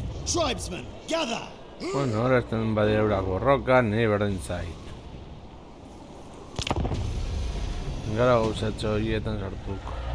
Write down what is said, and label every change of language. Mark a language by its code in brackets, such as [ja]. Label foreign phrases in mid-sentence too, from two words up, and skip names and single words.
[en] Tribesmen, gather! [eu] Bueno, ahora están badieurak borrokan, niri berdin zait. Gara gauzatxo horietan sartuko.